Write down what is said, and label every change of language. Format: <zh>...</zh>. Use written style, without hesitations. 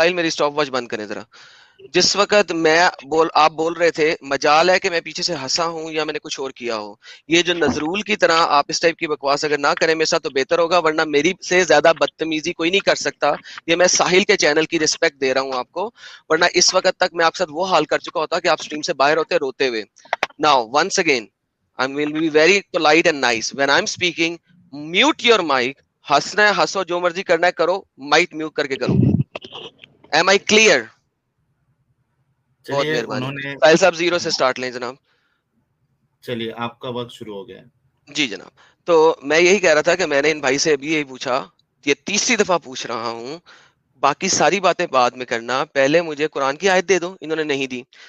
<ur>ساحل میری stop watch بند کریں ذرا. جس وقت آپ بول رہے تھے مجال ہے کہ میں پیچھے سے ہنسا ہوں یا میں نے کچھ اور کیا ہو. یہ جو نظرول کی طرح آپ اس ٹائپ کی بکواس اگر نہ کریں میرے ساتھ تو بہتر ہوگا, ورنہ میری سے زیادہ بدتمیزی کوئی نہیں کر سکتا. یہ میں ساحل کے چینل کی رسپیکٹ دے رہا ہوں آپ کو, ورنہ اس وقت تک میں آپ کے ساتھ وہ حال کر چکا ہوتا کہ آپ سٹریم سے باہر ہوتے روتے ہوئے.</ur> <en>Now once again I will be very polite and nice when I'm speaking. Mute your mic.</en> <ur>ہنسنا ہے ہنسو, جو مرضی کرنا ہے کرو, مائک میوٹ کر کے کرو.</ur> <en>Am I clear?</en> <ur>بہت چلیے مہربانی. انہوں نے, ساحل صاحب 0 سے سٹارٹ لیں جناب. چلیے آپ کا وقت شروع ہو گیا. جی جناب, تو میں یہی کہہ رہا تھا کہ میں نے ان بھائی سے ابھی یہی پوچھا, یہ 3ری دفعہ پوچھ رہا ہوں, باقی ساری باتیں بعد میں کرنا, پہلے مجھے قرآن کی آیت دے دو. انہوں نے نہیں دی.</ur>